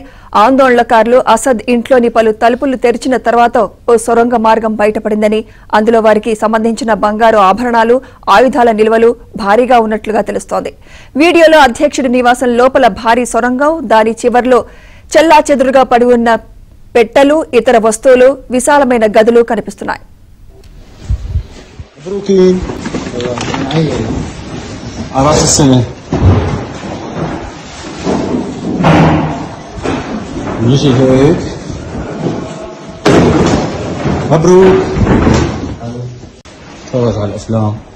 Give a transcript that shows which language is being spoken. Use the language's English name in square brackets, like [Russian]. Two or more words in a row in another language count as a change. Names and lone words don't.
[Telugu] ఆందోళనకారులు అసద్ ఇంట్లోని పలు తలుపులు తెరిచిన తర్వాత ఓ సొరంగ మార్గం బయటపడిందని, అందులో వారికి సంబంధించిన బంగారు ఆభరణాలు, ఆయుధాల నిల్వలు భారీగా ఉన్నట్లుగా తెలుస్తోంది. వీడియోలో అధ్యక్షుడి నివాసం లోపల భారీ సొరంగం, దాని చివర్లో చెల్లాచెదురుగా పడి ఉన్న పెట్టెలు, ఇతర వస్తువులు, విశాలమైన గదులు కనిపిస్తున్నాయి. [Arabic] مبروكين على راس السنة نجي هيك مبروك. تفرج على الأفلام.